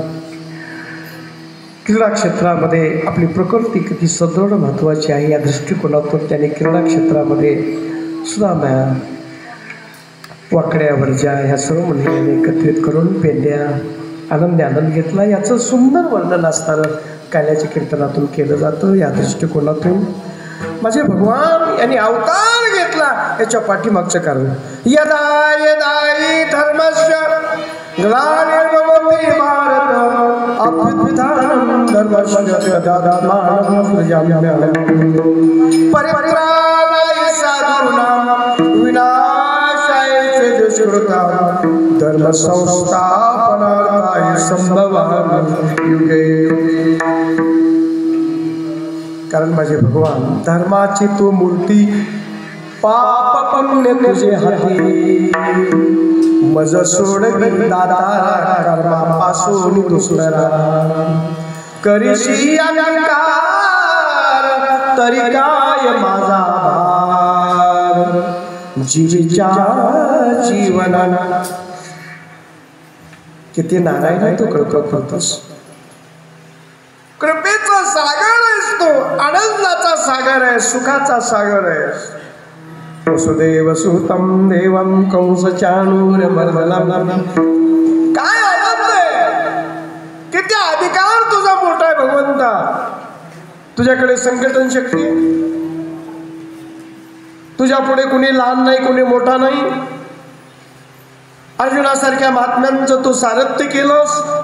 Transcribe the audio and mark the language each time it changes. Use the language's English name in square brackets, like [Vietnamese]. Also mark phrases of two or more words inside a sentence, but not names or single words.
[Marathi] क्रीडा क्षेत्रामध्ये आपली प्रकृती किती सदृढ महत्त्वाची आहे या दृष्टिकोनातून त्याने क्रीडा क्षेत्रामध्ये सुद्धा वाकड्या वर्ज्या ह्या सर्व मंडळींनी एकत्रित करून पेंड्या आनंद घेतला. याचं सुंदर वर्णन असणारं काल्याच्या कीर्तनातून केलं जातं. या दृष्टिकोनातून माझे भगवान यांनी अवतार घेतला याच्या पाठीमागचं कारण [Sanskrit] यदा यदाई धर्मस्य ग्लानिर्भवति भारत अभ्युत्थानं धर्मस्य तदात्मानं सृजाम्यहम् परित्राणाय साधूनां विनाशाय च दुष्कृतां धर्म संस्थापनार्थाय संभवामि युगे युगे. [Marathi] कारण माझे भगवान धर्माची तू मूर्ती पाप पुण्य तुझे हाती मज सोड दाता कर्मापासून दुसरा करीशी अहंकार तरी काय माझा भार जीवीच्या जीवना. किती नारायण तू कृपा करतोस. कृपेचा सागर आहेस तू. आनंदाचा सागर आहे. सुखाचा सागर आहे. [Sanskrit] वसुदेव सुतम देवम कंस चाणूरमर्दनम. [Marathi] काय आनंद आहे. किती अधिकार तुझा मोठा आहे भगवंता. तुझ्याकडे संघटन शक्ती. तुझ्या पुढे कुणी लहान नाही कुणी मोठा नाही. अर्जुनासारख्या महात्म्यांचं तू सारथ्य केलंस.